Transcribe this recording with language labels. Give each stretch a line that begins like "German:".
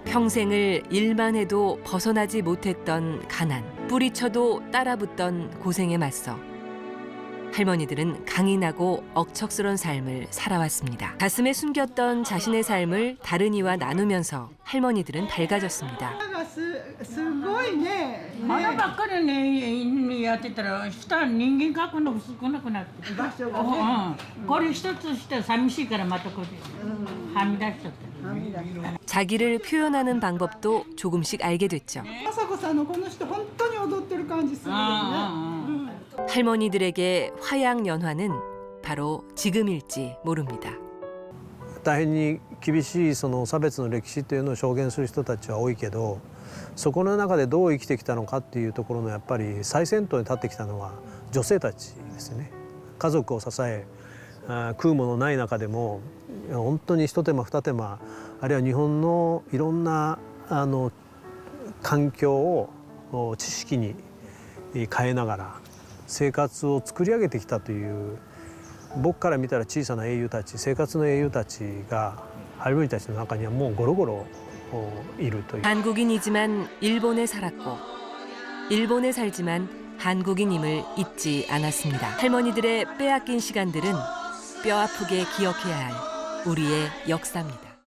Korean: 평생을 일만 해도 벗어나지 못했던 가난, 뿌리쳐도 따라붙던 고생에 맞서 할머니들은 강인하고 억척스런 삶을 살아왔습니다. 가슴에 숨겼던 자신의 삶을 다른 이와 나누면서 할머니들은 밝아졌습니다.
Japanese: すごいね。花ばっかりねやってたら下人間描くの少なくなって。場所がね。これ一つして寂しいからまたこれはみ出しちゃった。
Korean: 자기를 표현하는 방법도 조금씩 알게 됐죠.
Japanese: 雅子さんのこの人本当に踊ってる感じするよね。
Korean: 할머니들에게 화양연화는 바로 지금일지 모릅니다.
Japanese: 大変に厳しいその差別の歴史というのを証言する人たちは多いけど、そこの中でどう生きてきたのかっていうところのやっぱり最先頭に立ってきたのは女性たちですよね。家族を支え、食うものない中でも本当に一手間二手間、あるいは日本のいろんな環境を知識に変えながら生活を作り上げてきたという、僕から見たら小さな英雄たち、生活の英雄たちが할머니たちの中にはもうゴロゴロいるという.
Korean: 한국인이지만 일본에 살았고 일본에 살지만 한국인임을 잊지 않았습니다. 할머니들의 빼앗긴 시간들은 뼈아프게 기억해야 할 우리의 역사입니다.